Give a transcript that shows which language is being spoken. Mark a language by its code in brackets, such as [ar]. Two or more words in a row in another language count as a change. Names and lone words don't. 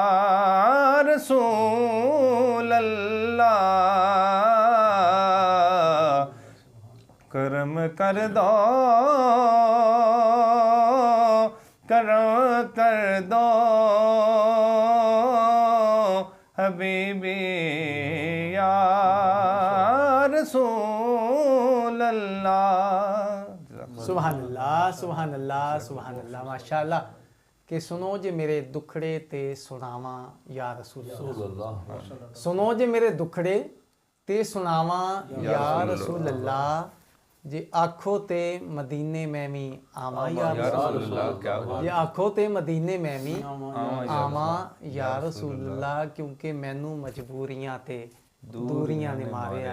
[ar] رسول الله [ur] کرم کر دو کرم کر دو [ar] حبيبي يا رسول الله. سبحان الله سبحان الله سبحان الله ما شاء الله. [pa] کہ سنو جے میرے دکھڑے تے سناواں [ar] يا رسول الله, [pa] سنو جے میرے دکھڑے تے سناواں [ar] يا رسول الله, [pa] جے آکھو تے مدینے میں بھی آواں [ar] يا رسول الله, [pa] جے آکھو تے مدینے میں بھی آواں [ar] يا رسول الله, [pa] کیونکہ مینوں مجبوریاں تے دوریاں نے ماریا,